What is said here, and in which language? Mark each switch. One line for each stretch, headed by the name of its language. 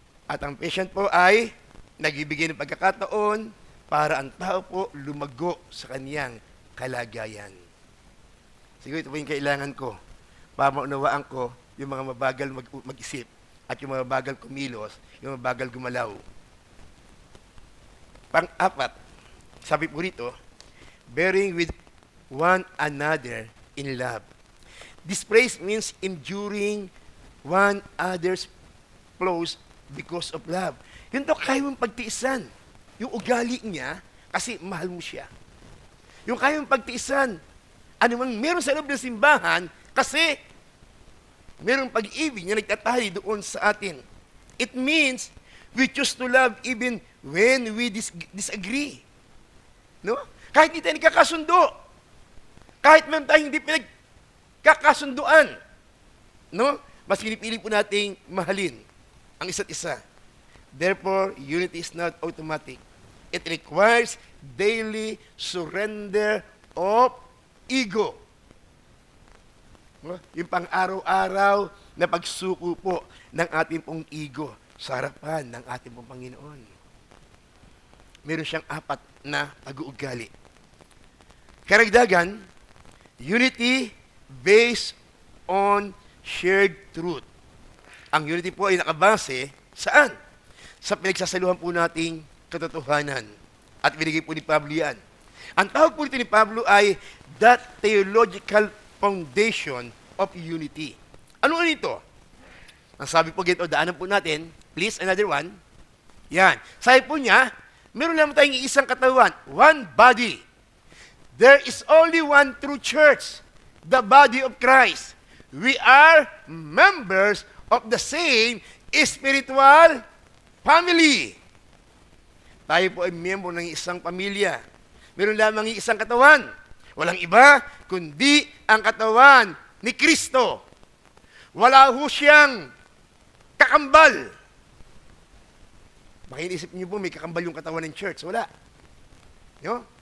Filipino: At ang patient po ay nagbibigay ng pagkakataon para ang tao po lumago sa kaniyang kalagayan. Siguro ito po yung kailangan ko para maunawaan ko yung mga mabagal mag-isip at yung mga mabagal kumilos, yung mabagal gumalaw. Pang-apat, sabi po rito,
English: bearing with one another in love. This phrase means enduring one another's flaws because of love.
Filipino: Yun to kaya mong pagtiisan. Yung ugali niya, kasi mahal mo siya. Yung kaya mong pagtiisan, anumang meron sa loob ng simbahan, kasi merong pag-ibig na nagtatali doon sa atin.
English: It means we choose to love even when we disagree.
Filipino: No? Kahit hindi tayo nagkakasundo. Kahit meron tayong hindi pinagkakasunduan. No? Mas pinipili po nating mahalin ang isa't isa.
English: Therefore, unity is not automatic. It requires daily surrender of ego. No?
Filipino: Yung pang-araw-araw na pagsuko po ng ating pong ego sa harapan ng ating pong Panginoon. Meron siyang 4 na pag-uugali. Karagdagan,
English: unity based on shared truth.
Filipino: Ang unity po ay nakabase saan? Sa pinagsasaluhan po nating katotohanan. At binigay po ni Pablo yan. Ang tawag po nito ni Pablo ay
English: that theological foundation of unity.
Filipino: Ano ito? Ang sabi po ganito, daanan po natin, please, another one. Yan. Sabi po niya, meron naman tayong isang katawan,
English: one body. There is only one true church, the body of Christ. We are members of the same spiritual family.
Filipino: Tayo po ay miyembro ng isang pamilya. Meron lamang isang katawan. Walang iba, kundi ang katawan ni Kristo. Wala ho siyang kakambal. Baka inisip niyo po, may kakambal yung katawan ng church. Wala. No?